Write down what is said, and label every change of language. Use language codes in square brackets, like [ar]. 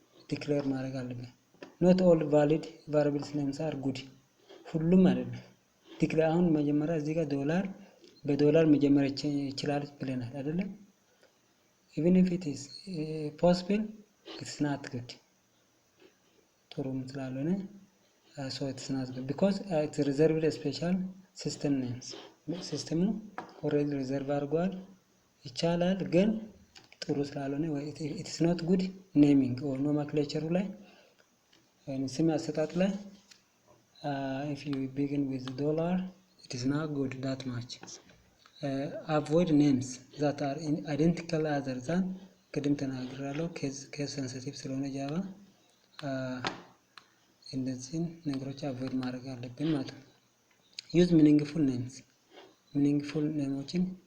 [am] ዲክሌር ማድረግ አለብን። [en] not all valid variables names are good [am] ሁሉም አይደለም። ዲክሌር አሁን መጀመሪያ እዚህ ጋር በዶላር መጀመር ይችላል ብለናል አይደለም? [en] even if it is possible it's not good [am] ጥሩም ስላልሆነ [en] so it's not good because it's reserved special system names. [am] ሲስተሙ ኦልሬዲ ሪዘርቭ አድርጓል። ይቻላል ግን ጥሩ ስላልሆነ [en] it is not good naming or nomenclature [am] ላይ ስም አሰጣጥ ላይ [en] if you begin with dollar it is not good that much. avoid names that are identical other than [am] ቅድም ተናግራለሁ ኬዝ ሴንሲቲቭ ስለሆነ ጃቫ እነዚህን ነገሮች አቮይድ ማድረግ አለብን ማለት ነው። [en] use meaningful names meaningful [am] ኔሞችን